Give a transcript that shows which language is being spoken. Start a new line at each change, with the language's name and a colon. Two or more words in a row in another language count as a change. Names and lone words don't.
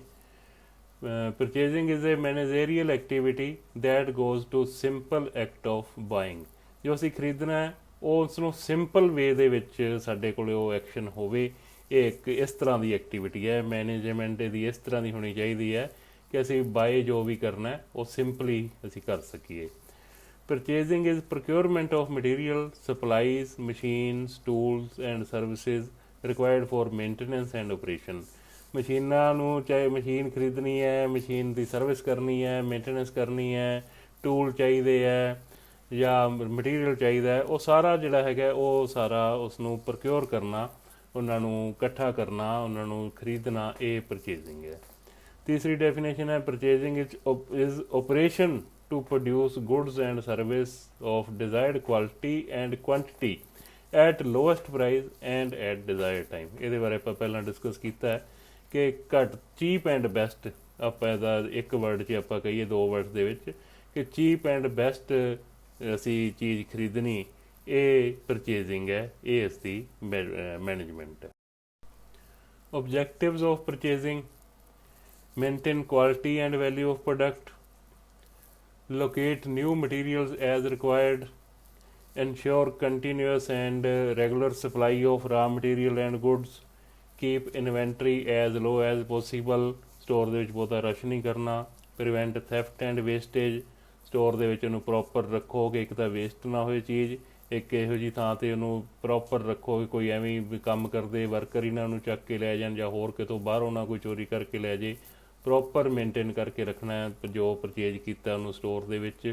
English: purchasing is a managerial activity that goes to simple act of buying,
Punjabi: ਜੋ ਅਸੀਂ ਖਰੀਦਣਾ ਹੈ ਉਹ ਉਸ ਨੂੰ
English: simple way
Punjabi: ਦੇ ਵਿੱਚ ਸਾਡੇ ਕੋਲ ਉਹ ਐਕਸ਼ਨ ਹੋਵੇ। ਇਹ ਇੱਕ ਇਸ ਤਰ੍ਹਾਂ ਦੀ ਐਕਟੀਵਿਟੀ ਹੈ, ਮੈਨੇਜਮੈਂਟ ਦੀ ਇਸ ਤਰ੍ਹਾਂ ਦੀ ਹੋਣੀ ਚਾਹੀਦੀ ਹੈ ਕਿ ਅਸੀਂ ਬਾਏ ਜੋ ਵੀ ਕਰਨਾ ਉਹ ਸਿੰਪਲੀ ਅਸੀਂ ਕਰ ਸਕੀਏ।
English: Purchasing is procurement of material, supplies, machines, tools and services required for maintenance and operation।
Punjabi: ਮਸ਼ੀਨਾਂ ਨੂੰ ਚਾਹੇ ਮਸ਼ੀਨ ਖਰੀਦਣੀ ਹੈ, ਮਸ਼ੀਨ ਦੀ ਸਰਵਿਸ ਕਰਨੀ ਹੈ, ਮੇਨਟੇਨੈਂਸ ਕਰਨੀ ਹੈ, ਟੂਲ ਚਾਹੀਦੇ ਹੈ ਜਾਂ ਮਟੀਰੀਅਲ ਚਾਹੀਦਾ ਹੈ, ਉਹ ਸਾਰਾ ਜਿਹੜਾ ਹੈਗਾ ਉਹ ਸਾਰਾ ਉਸ ਨੂੰ ਪ੍ਰੋਕਿਓਰ ਕਰਨਾ, ਉਹਨਾਂ ਨੂੰ ਇਕੱਠਾ ਕਰਨਾ, ਉਹਨਾਂ ਨੂੰ ਖਰੀਦਣਾ, ਇਹ ਪਰਚੇਜ਼ਿੰਗ ਹੈ। ਤੀਸਰੀ ਡੈਫੀਨੇਸ਼ਨ ਹੈ
English: purchasing is operation to produce goods and service of desired quality and quantity at lowest price and at desired time।
Punjabi: ਇਹਦੇ ਬਾਰੇ ਆਪਾਂ ਪਹਿਲਾਂ ਡਿਸਕਸ ਕੀਤਾ ਹੈ ਕਿ ਘੱਟ
English: cheap and best,
Punjabi: ਆਪਾਂ ਇਹਦਾ ਇੱਕ ਵਰਡ 'ਚ ਆਪਾਂ ਕਹੀਏ, ਦੋ ਵਰਡਸ ਦੇ ਵਿੱਚ, ਕਿ
English: cheap and best
Punjabi: ਅਸੀਂ ਚੀਜ਼ ਖਰੀਦਣੀ, ਇਹ ਪਰਚੇਜ਼ਿੰਗ ਹੈ, ਇਹ ਇਸ ਦੀ ਮੈਨੇਜਮੈਂਟ ਹੈ।
English: Objectives of purchasing: maintain quality and value of product, locate new materials as required, ensure continuous and regular supply of raw material and goods, keep inventory as low as possible, store
Punjabi: ਦੇ ਵਿੱਚ ਬਹੁਤਾ ਰਸ਼ ਨਹੀਂ ਕਰਨਾ,
English: prevent theft and wastage,
Punjabi: ਸਟੋਰ ਦੇ ਵਿੱਚ ਉਹਨੂੰ ਪ੍ਰੋਪਰ ਰੱਖੋ ਕਿ ਇੱਕ ਤਾਂ ਵੇਸਟ ਨਾ ਹੋਏ ਚੀਜ਼, ਇੱਕ ਇਹੋ ਜਿਹੀ ਥਾਂ 'ਤੇ ਉਹਨੂੰ ਪ੍ਰੋਪਰ ਰੱਖੋ ਕਿ ਕੋਈ ਐਵੇਂ ਵੀ ਕੰਮ ਕਰਦੇ ਵਰਕਰ ਹੀ ਨਾ ਉਹਨੂੰ ਚੱਕ ਕੇ ਲੈ ਜਾਣ ਜਾਂ ਹੋਰ ਕਿਤੋਂ ਬਾਹਰੋਂ ਨਾ ਕੋਈ ਚੋਰੀ ਕਰਕੇ ਲੈ ਜੇ।
English: proper maintain
Punjabi: ਕਰਕੇ ਰੱਖਣਾ ਹੈ ਜੋ ਪਰਚੇਜ ਕੀਤਾ ਉਹਨੂੰ ਸਟੋਰ ਦੇ ਵਿੱਚ।